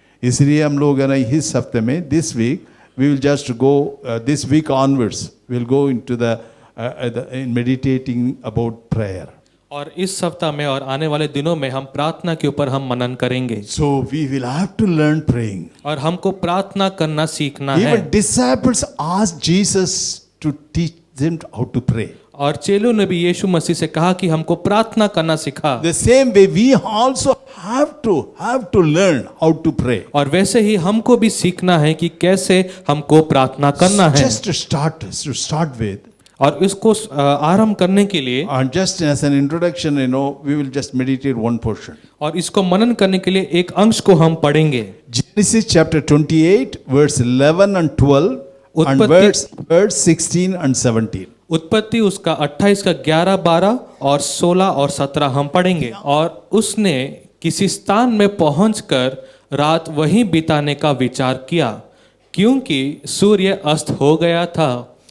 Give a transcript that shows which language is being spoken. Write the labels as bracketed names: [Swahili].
[Hindi] इसलिए हम लोग है ना इस हफ्ते में, [English] This week we will just go this week onwards we will go into the in meditating about prayer. [Hindi] और इस सप्ताह में और आने वाले दिनों में हम प्रार्थना के ऊपर हम मनन करेंगे। [English] So we will have to learn praying. [Hindi] और हमको प्रार्थना करना सीखना है। [English] Even disciples asked Jesus to teach them how to pray. [Hindi] और चेलों ने भी यीशु मसीह से कहा कि हमको प्रार्थना करना सिखा। [English] The same way we also have to learn how to pray. [Hindi] और वैसे ही हमको भी सीखना है कि कैसे हमको प्रार्थना करना है। [English] Just to start with. [Hindi] और इसको आरंभ करने के लिए, [English] And just as an introduction, we will just meditate one portion. [Hindi] और इसको मनन करने के लिए एक अंश को हम पढ़ेंगे। [English] Genesis chapter 28 verse 11 and 12 and verse 16 and 17. [Hindi] उत्पत्ति उसका 28 का 11, 12 और 16 और 17 हम पढ़ेंगे। और उसने किसी स्थान में पहुंचकर रात वहीं बिताने का विचार किया, क्योंकि सूर्य अस्त हो गया था।